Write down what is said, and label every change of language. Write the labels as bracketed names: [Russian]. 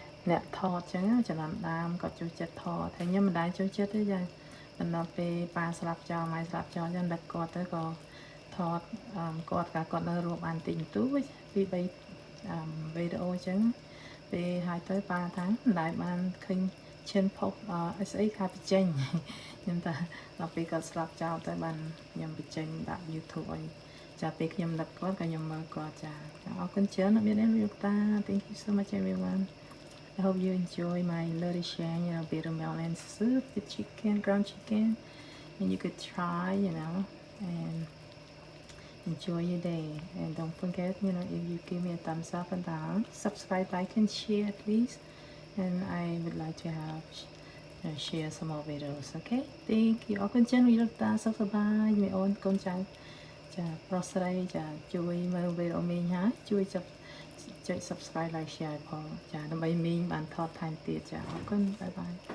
[Khmer] អ្នកថតចឹងចំណាំដើមគាត់ចូលចិត្តថតហើយខ្ញុំមិនដែលចូលចិត្តទេចាដល់ពេលប៉ាស្លាប់ចោលម៉ែស្លាប់ចោលចឹងដឹកគាត់ទៅក៏ថតគាត់នៅរស់បានតិចបន្តួចពី3វីដេអូចឹងពេលហើយទៅប៉ាថាមិនដែលបានឃើញឈានផុសស្អីខាបញ្ចេញខ្ញុំថាដល់ពេលគាត់ស្លាប់ចោលទៅបានខ្ញុំបញ្ចេញដាក់ YouTube ឲ្យចាពេលខ្ញុំដឹកគាត់ក៏ខ្ញុំមើលគាត់ចាអរគុណច្រើនអ្នកមានលោកតា [English] Thank you so much everyone. I hope you enjoy my little share, you know, bitter melon soup with chicken, ground chicken, and you could try, you know, and enjoy your day. And don't forget, you know, if you give me a thumbs up and down, subscribe, like, and share, please. And I would like to have share some more videos. Okay, thank you. [Khmer] អរគុណច្រើនវិលោកតាសុខសប្បាយមីអូនកូនចៅចាប្រុសស្រីចាជួយមើលវីដេអូមីងហើយជួយចុច subscribe like share ផងចាដើម្បីមីងបានថតថែមទៀតចាអរគុណបាយបាយ